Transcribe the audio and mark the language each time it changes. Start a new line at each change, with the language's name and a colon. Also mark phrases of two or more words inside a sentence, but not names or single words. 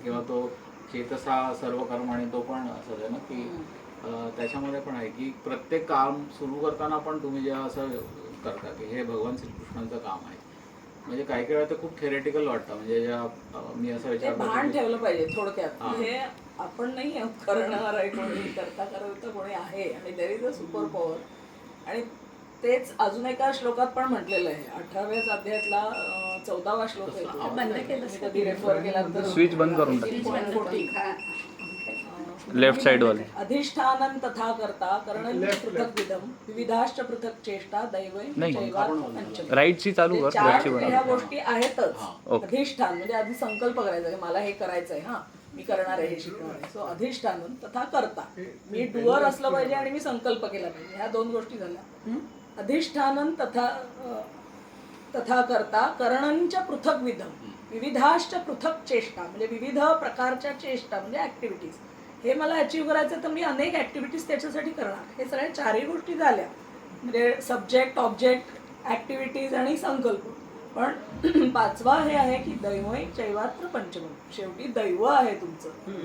Marathi: किंवा तो
Sanskrit: चेतसा सर्व कर्म
Marathi: आणि तो पण असं आहे ना की त्याच्यामध्ये पण आहे की प्रत्येक काम सुरू करताना पण तुम्ही जेव्हा असं करता की हे भगवान श्रीकृष्णांचं काम आहे. म्हणजे काही काही वेळा ते खूप थेरेटिकल वाटतं. म्हणजे जेव्हा मी असं विचार भान ठेवलं पाहिजे थोडक्यात. हे आपण नाही करणार आहे, कोणी करता कोणी आहे आणि
English: There is a super power.
Marathi: आणि तेच अजून एका श्लोकात पण म्हटलेलं आहे 18व्याच अध्यायातला 14वा श्लोक आहे. बंद केलं कधी रेफर केला तर स्विच बंद करून टाक. 3.40
English: left side वाले.
Sanskrit: अधिष्ठानं तथा करता करणं पृथक विधम विविधाश्च पृथक चेष्टा दैवै
Marathi: नाही.
Sanskrit: चैवात्र पंचम.
Marathi: राईटची चालू कर, चार लेफ्टची बंद. ह्या गोष्टी आहेतच. ओके. अधिष्ठान म्हणजे आधी संकल्प करायचा की मला हे करायचंय, हा मी करणार आहे, हे शिकणार आहे. सो अधिष्ठान तथा करता, मी डुअर असलं पाहिजे आणि मी संकल्प केला पाहिजे. ह्या 2 गोष्टी झाल्या.
Sanskrit: अधिष्ठानं तथा करता करणंच पृथक विधम विविधाश्च पृथक चेष्टा.
Marathi: म्हणजे विविध प्रकारच्या चेष्टा म्हणजे ऍक्टिव्हिटीज. हे मला अचीव्ह करायचं तर मी अनेक ऍक्टिव्हिटीज त्याच्यासाठी करणार. हे सगळ्या 4ही गोष्टी झाल्या. म्हणजे
English: subject, object, activities
Marathi: आणि संकल्प. पण 5वा हे आहे की
Sanskrit: दैवै चैवात्र पंचमम.
Marathi: शेवटी दैव आहे तुमचं.